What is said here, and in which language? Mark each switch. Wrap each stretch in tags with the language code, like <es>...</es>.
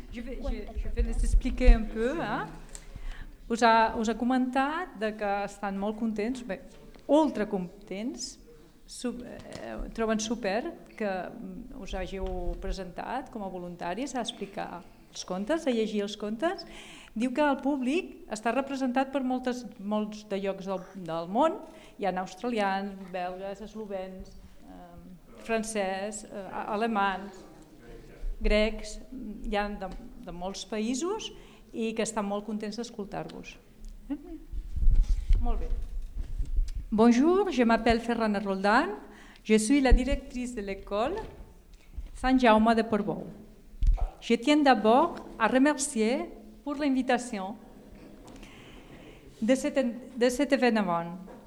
<fr>Je vais vous expliquer un peu. Vous avez commenté que vous êtes très contents, mais ultra contents. Vous trouvez super que vous hagiez présenté comme voluntaris à expliquer les contes, à lire les contes.</fr> <ca>Diu que el públic està representat per molts de llocs del món. Hi ha australians, belgues, eslovens, francès, alemans, grecs, hi ha de molts països i que estan molt contents d'escoltar-vos. Molt bé.</ca> <fr>Bonjour, je m'appelle Ferrana Roldán, je suis la directrice de l'école Sant Jaume de Portbou. Je tiens d'abord à remercier pour l'invitation de cet événement.</fr>